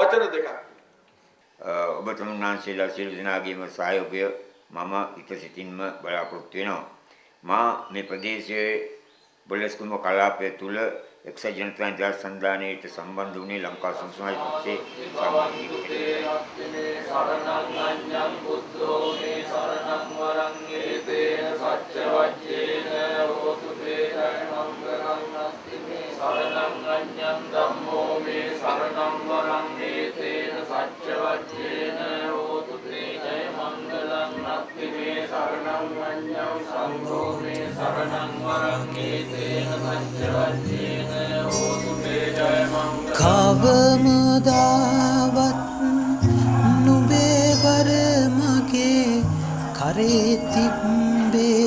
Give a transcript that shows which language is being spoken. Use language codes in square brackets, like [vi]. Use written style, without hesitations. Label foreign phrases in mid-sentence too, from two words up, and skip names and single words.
[si] වචන දෙකක්. ඔබ තුන්වහන්සේලා සියලු දෙනාගේම සහයෝගය මම හිත සිතින්ම බලාපොරොත්තු වෙනවා. මා මේ ප්‍රදේශයේ බොලස්කුම කලාපය තුල එක්සත් ජනතා නිදහස් සන්ධානයට සම්බන්ධ වුණේ ලංකා සංස්කෘතික පක්ෂයේ [pi] සරණං බුද්ධෝ මේ සරණං වරං ඒතේන සච්ච වච්චේන හෝතු තේන මංගලං නත්ති මේ සරණං අඤ්ඤං ධම්මෝ මේ සරණං වරං ඒතේන සච්ච වච්චේන හෝතු තේන මංගලං නත්ති මේ සරණං අඤ්ඤං සංඝෝ මේ සරණං වරං ඒතේන සච්ච වච්චේන [si] කවමදාවත් නුඹේ බර මගේ කරේ තිබ්බේ